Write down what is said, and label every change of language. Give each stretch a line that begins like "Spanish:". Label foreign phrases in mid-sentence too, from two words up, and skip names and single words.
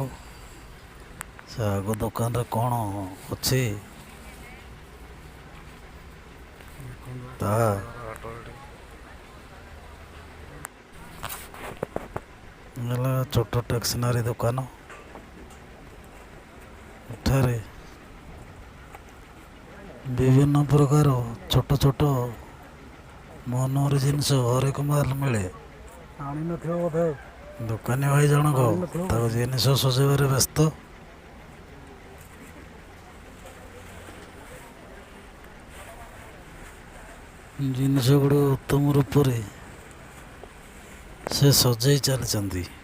Odia: ସେ ଆଗ ଦୋକାନରେ କ'ଣ ଅଛି ତାହା ହେଲା ଛୋଟ ଷ୍ଟେସନାରୀ ଦୋକାନ। ଏଠାରେ ବିଭିନ୍ନ ପ୍ରକାର ଛୋଟ ଛୋଟ ମନର ଜିନିଷ ହରେକ ମାଲ ମିଳେ। आनी न थियो बोधे ଦୋକାନୀ ଭାଇ ଜଣକ ତାଙ୍କ ଜିନିଷ ସଜେଇବାରେ ବ୍ୟସ୍ତ। ଜିନିଷ ଗୁଡ଼ିକ ଉତ୍ତମ ରୂପରେ ସେ ସଜେଇ ଚାଲିଛନ୍ତି।